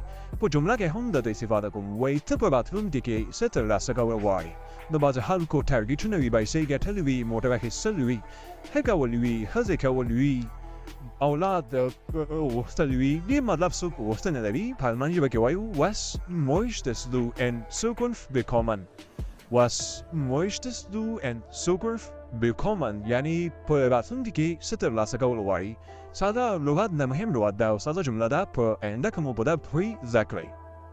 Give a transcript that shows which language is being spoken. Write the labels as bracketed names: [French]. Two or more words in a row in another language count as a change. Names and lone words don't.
[Pashto] په جمله کې هم درته استفاده کوم. وایي ته په راتلونکي کې څه ترلاسه کول غواړې. د بعضې خلکو ټارګېټونه وي، پیسې ګټلې وي، موټر اخیستل وي، ښه کول وي، ښځې کول وي، اولاد غوښتل وي. دې مطلب څوک غوښتنه لري. په الماني ژبه کې وایو [German] Was möchtest du in Zukunft bekommen? Was möchtest du in Zukunft bekommen؟ [Pashto] یعنې په راتلونکي کې څه ترلاسه کول غواړي. ساده لغت نه مهم لغت ده او ساده جمله ده. په آینده که مو په ده پوهی زده کړئ.